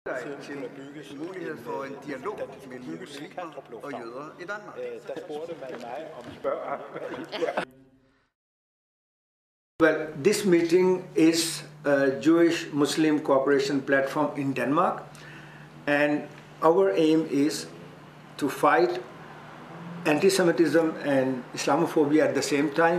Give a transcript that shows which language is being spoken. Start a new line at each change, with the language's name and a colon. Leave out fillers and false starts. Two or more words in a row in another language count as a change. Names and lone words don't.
Danish: til mulighed for en dialog mellem muslimer og jøder i Danmark. Der spurgte man mig om spørger.
English: Well, this meeting is a Jewish-Muslim cooperation platform in Denmark, and our aim is to fight anti-Semitism and Islamophobia at the same time.